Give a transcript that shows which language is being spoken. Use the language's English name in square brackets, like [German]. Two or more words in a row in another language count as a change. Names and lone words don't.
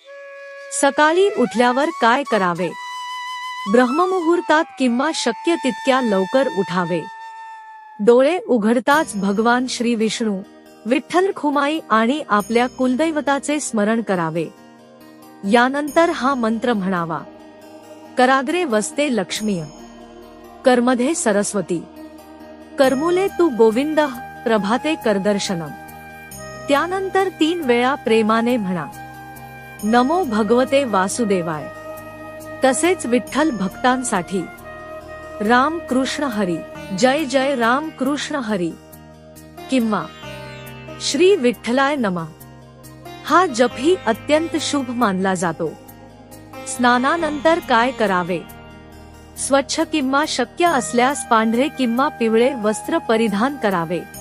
[Marathi] सकाळी उठल्यावर काय करावे? ब्रह्ममुहूर्तात किंवा शक्य तितक्या लवकर उठावे। डोळे उघडताच भगवान श्री विष्णू, विठ्ठल रखुमाई आणि आपल्या कुलदैवताचे स्मरण करावे। यानंतर हा मंत्र म्हणावा: [Sanskrit] कराग्रे वसते लक्ष्मी, करमध्ये सरस्वती, करमुले तू गोविंद, प्रभाते करदर्शनम। [Marathi] त्यानंतर 3 वेळा प्रेमाने म्हणा: [Sanskrit] नमो भगवते वासुदेवाय। [Marathi] तसेच विठ्ठल भक्तांसाठी राम कृष्ण हरी, जय जय राम कृष्ण हरी किंवा [Sanskrit] श्री विठ्ठलाय नमः [Marathi] हा जपही अत्यंत शुभ मानला जातो। स्नानानंतर काय करावे? स्वच्छ किंवा शक्य असल्यास पांढरे किंवा पिवळे वस्त्र परिधान करावे।